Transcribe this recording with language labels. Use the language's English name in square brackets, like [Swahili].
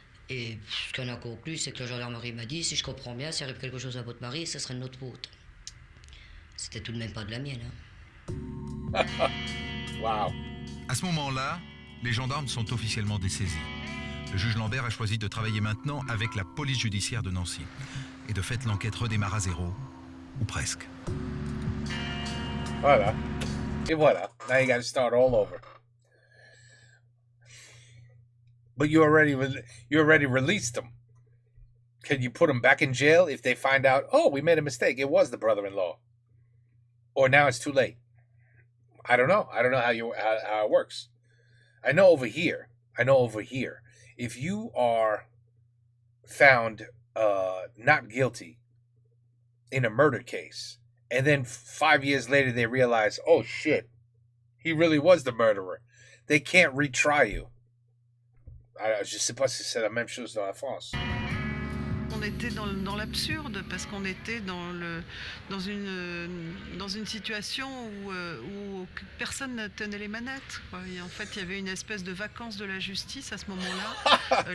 [French] Et ce qu'on a conclu, c'est que la gendarmerie m'a dit, si je comprends bien, s'il arrive quelque chose à votre mari, ce serait de notre faute. C'était tout de même pas de la mienne. Hein. Wow. À ce moment-là, les gendarmes sont officiellement dessaisis. Le juge Lambert a choisi de travailler maintenant avec la police judiciaire de Nancy. Et de fait, l'enquête redémarre à zéro, ou presque. Voilà. Et voilà. [English] Now you gotta start all over. But you already released them. Can you put them back in jail if they find out, oh, we made a mistake, it was the brother-in-law? Or now it's too late? I don't know. I don't know how it works. I know over here, if you are found not guilty in a murder case, and then 5 years later they realize, oh shit, he really was the murderer, they can't retry you. [French] Je sais pas si c'est la même chose dans la France. On était dans l'absurde parce qu'on était dans une situation où personne ne tenait les manettes, quoi. Et en fait, il y avait une espèce de vacances de la justice à ce moment-là.